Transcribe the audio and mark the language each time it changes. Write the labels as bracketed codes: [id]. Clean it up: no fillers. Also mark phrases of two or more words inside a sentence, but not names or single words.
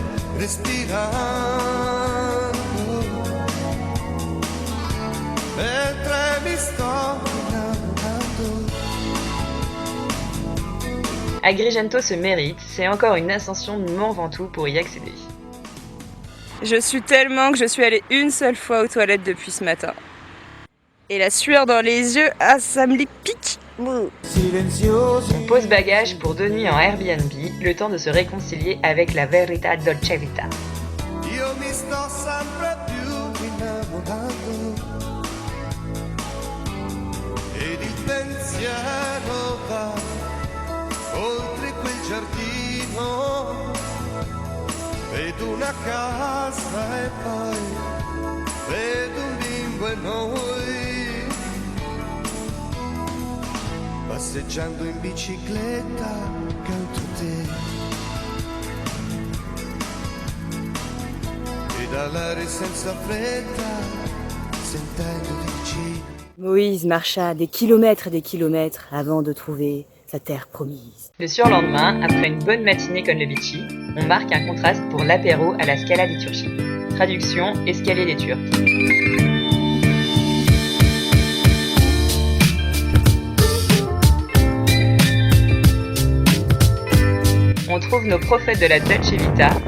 [fr] Agrigento se mérite, c'est encore une ascension de Mont Ventoux pour y accéder. Je suis tellement que je suis allée une seule fois aux toilettes depuis ce matin. Et la sueur dans les yeux, ah ça me les pique. On pose bagage pour 2 nuits en Airbnb, le temps de se réconcilier avec la [it] verità dolce vita. Vedo una casa e poi vedo un bimbo e noi passeggiando in bicicletta accanto a te pedalare senza fretta sentendo vicino. [fr] Moïse marcha des kilomètres et des kilomètres avant de trouver sa terre promise. Le surlendemain, après une bonne matinée con le Vichy, on marque un contraste pour l'apéro à la Scala di Turci. Traduction, escalier des Turcs. On trouve nos prophètes de la [it] Dolce Vita.